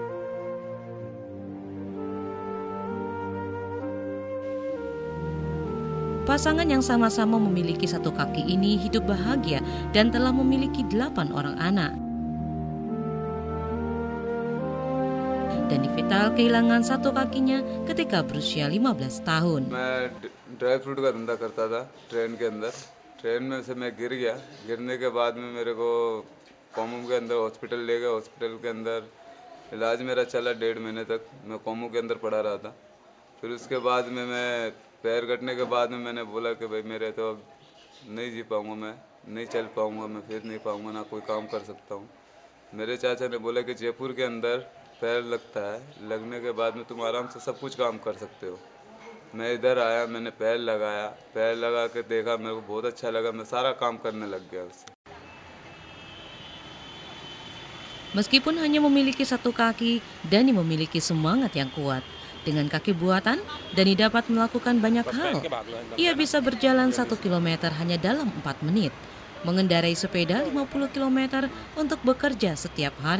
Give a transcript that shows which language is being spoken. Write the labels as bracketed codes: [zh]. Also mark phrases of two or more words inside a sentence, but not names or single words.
[id] Pasangan yang sama-sama memiliki satu kaki ini hidup bahagia dan telah memiliki 8 orang anak. Danny Vital kehilangan satu kakinya ketika berusia 15 tahun. [hi] मैं [en] dry fruit [hi] का धंधा करता था ट्रेन के अंदर। ट्रेन में से मैं गिर गया। गिरने के बाद में मेरे को कोमू के अंदर हॉस्पिटल ले गए। हॉस्पिटल के अंदर इलाज मेरा चला 1.5 महीने तक। मैं कोमू के अंदर पड़ा रहा था। फिर उसके बाद में मैं पैर कटने के बाद में मैंने बोला कि भाई मेरे तो अब नहीं जी पाऊँगा, मैं नहीं चल पाऊँगा, मैं फिर नहीं पाऊँगा, ना कोई काम कर सकता हूँ। मेरे चाचा ने बोला कि जयपुर के अंदर पैर लगता है, लगने के बाद में तुम आराम से सब कुछ काम कर सकते हो। मैं इधर आया, मैंने पैर लगाया, पैर लगा के देखा, मेरे को बहुत अच्छा लगा, मैं सारा काम करने लग गया उससे। [id] Meskipun hanya memiliki satu kaki, Danny memiliki semangat yang kuat. Dengan kaki buatan, Danny dapat melakukan banyak hal. Ia bisa berjalan 1 km hanya dalam 4 menit, mengendarai sepeda 50 km untuk bekerja setiap hari.